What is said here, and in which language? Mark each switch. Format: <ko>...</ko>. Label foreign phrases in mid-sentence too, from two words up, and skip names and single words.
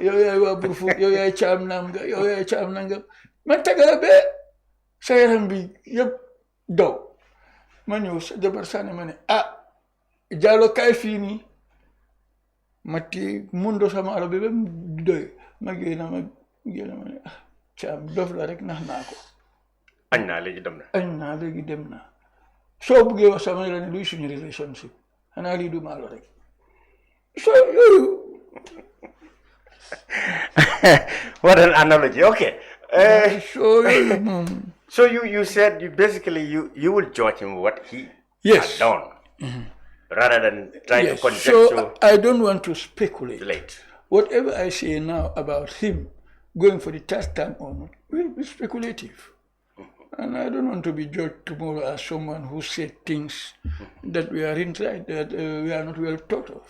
<wo>yow yaay waa Burfoot yow yaay caam nangam yow yaay caam nangam man tagala bee sa yaram bi yëpp daw ma ñëw sa jabar sànni ma ne Jallow kaay fii nii ma ti mundo sama alo bi ba mu doy ma génn ma ne caam dof la rek nax naa ko. añ naa léegi dem na. soo buggee wax sama la ne luy suñu relationship xanaa lii du maalo rek so yooyu.</wo> <en>What an analogy. Okay.</en> <wo>So yooyu moom.</wo> <en>So you said you will judge him what he Yes. has done rather than try to conjecture. So I don't want to speculate. Late. Whatever I say now about him going for the third time or not will be speculative. And I don't want to be judged tomorrow as someone who said things that we aren't right, that we are not well thought of.</en>